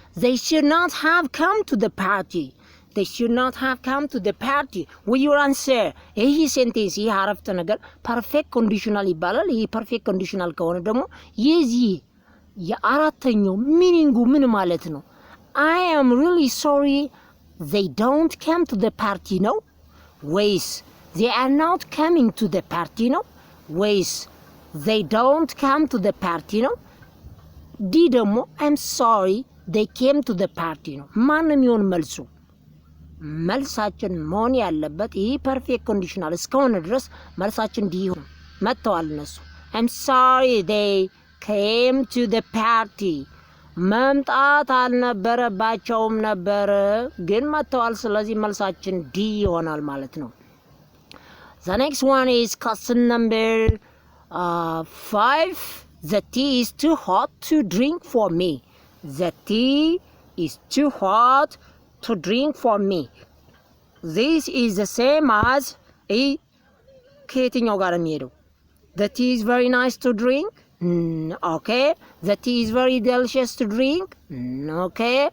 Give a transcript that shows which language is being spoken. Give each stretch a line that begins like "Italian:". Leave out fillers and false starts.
English: They should not have come to the party. They should not have come to the party. What your answer?
Amharic: ይህ ሴንቴንስ ይህ አረፍተ ነገር ፐርፌክት ኮንዲሽናል ይባላል። ይህ ፐርፌክት ኮንዲሽናል ከሆነ ደግሞ የዚህ የአራተኛው ሚኒንጉ ምን ማለት ነው?
English: I am really sorry they don't come to the party
Amharic: ነው ወይስ
English: they are not coming to the party ነው ወይስ they don't come to the party ነው?
Amharic: ዲ ደግሞ
English: I'm sorry they came to the party
Amharic: ነው። ማንም ይሆን መልሱ? መልሳችን መሆን ያለበት ይህ ፐርፌክት ኮንዲሽናል እስከሆነ ድረስ መልሳችን ዲ ይሁን። መጥተዋል እነሱ።
English: I'm sorry they came to the party.
Amharic: መምጣት አልነበረባቸውም ነበር ግን መጥተዋል። ስለዚህ መልሳችን ዲ ይሆናል ማለት ነው።
English: The next one is question number 5. The tea is too hot to drink for me. The tea is too hot to drink for me. This is the same as
Amharic: ከየትኛው ጋር የሚሄደው?
English: The tea is very nice to drink. Okay. The tea is very delicious to drink. Okay.